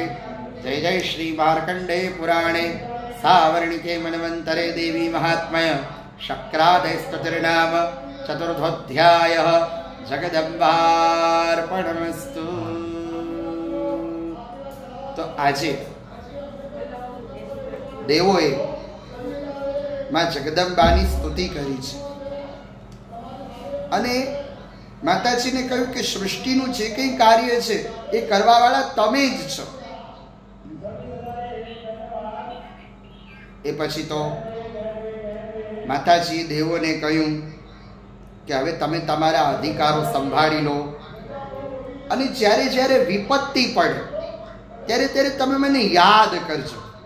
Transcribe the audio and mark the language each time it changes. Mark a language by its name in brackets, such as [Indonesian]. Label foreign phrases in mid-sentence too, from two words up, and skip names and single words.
[Sanskrit] जय जय श्री मार्कण्डेय पुराणे सावर्णिके मन्वन्तरे देवी महात्म्य शक्रादयस्तुतिर्नाम चतुर्थोऽध्यायः। जगदम्बार्पणमस्तु। [Gujarati] तो આજે દેવોએ માં જગદંબાની સ્તુતિ કરી છે અને માતાજીને કહ્યું કે સૃષ્ટિનું જે કંઈ કાર્ય છે એ કરવાવાળા તમે જ છો. એ પછી તો માતાજીએ દેવોને કહ્યું કે હવે તમે તમારા અધિકારો સંભાળી લો અને જ્યારે જ્યારે વિપત્તિ પડે ત્યારે ત્યારે તમે મને યાદ કરજો.